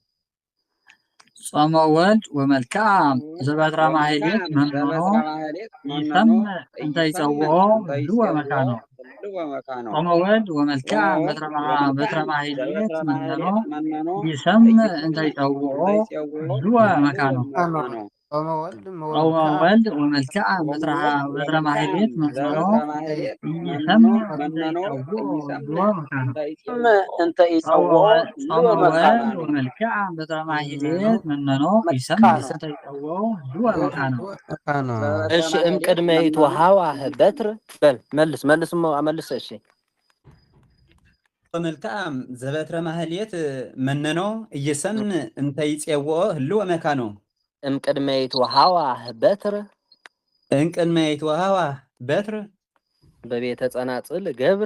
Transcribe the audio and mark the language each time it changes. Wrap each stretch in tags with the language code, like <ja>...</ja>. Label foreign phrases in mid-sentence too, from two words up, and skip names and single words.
<gez>ጾመ ወልድ ወመልካም ዘበትረ ማህልየት መነኖ ይሰምዕ እንተ ይጼዎ ህልወ መካኖ ጾመ ወልድ ወመልካም በትረ ማህልየት መነኖ ይሰምዕ እንተ ይጼዎ ህልወ መካኖ ጾመ ወልድ ወመልካም በትረ ማህልየት መነኖ ይሰምዕ እንተ ይጼዎ እንተ ይጼዎ ጾመ ወልድ ወመልካም በትረ ማህልየት መነኖ ይሰምዕ እንተ ይጼዎ ህልወ መካኖ</gez> <am>እሺ</am> <gez>እምቅድመ ይትወሃዋህ በትር</gez> <am>በል መልስ እሺ</am> <gez>ወመልካም ዘበትረ ማህልየት መነኖ እይሰምዕ እንተ ይጼዎ ህልወ መካኖ እምቅድመ ይትወሃዋህ በትር በቤተ ጸናጽል ገብር</gez>